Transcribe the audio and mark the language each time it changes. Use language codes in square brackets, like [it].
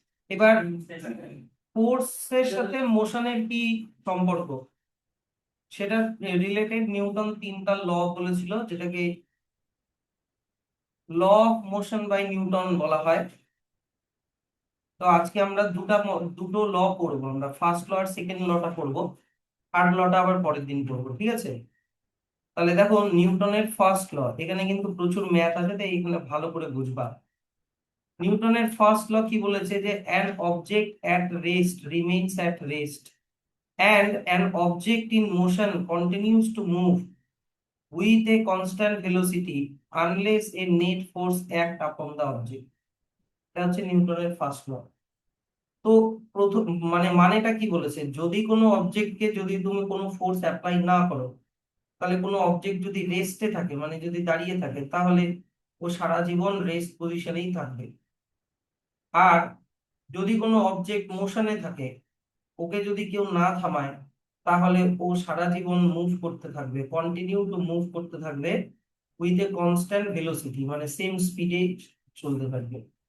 [bn] এবার ফোর্সের সাথে মোশনের কি সম্পর্ক, সেটা রিলেটেড নিউটন তিনটা ল বলেছিল, যেটাকে law of motion by Newton বলা হয়। তো আজকে আমরা দুটো ল পড়বো, আমরা ফার্স্ট ল আর সেকেন্ড লটা পড়বো, থার্ড লটা আবার পরের দিন পড়বো, ঠিক আছে? তাহলে দেখো নিউটনের ফার্স্ট ল, এখানে কিন্তু প্রচুর ম্যাথ আছে, তাই এখানে ভালো করে বুঝবা। নিউটনের ফার্স্ট ল কি বলেছে, যে [en] An object at rest remains at rest and an object in motion continues to move with a constant velocity unless a net force act upon the object। [bn] এটা হচ্ছে নিউটনের ফার্স্ট ল। তো প্রথম মানেটা কি বলেছে, যদি কোনো অবজেক্টকে যদি তুমি কোনো ফোর্স অ্যাপ্লাই না করো, তাহলে কোনো অবজেক্ট যদি রেস্টে থাকে, মানে যদি দাঁড়িয়ে থাকে, তাহলে ও সারা জীবন রেস্ট পজিশনেই থাকবে। আর যদি কোনো অবজেক্ট মোশনে থাকে, ওকে যদি কেউ না থামায়, তাহলে ও সারা জীবন মুভ করতে থাকবে, [en] continue to move [bn] করতে থাকবে [en] with a constant velocity, [bn] মানে সেম স্পিডে চলতে থাকবে।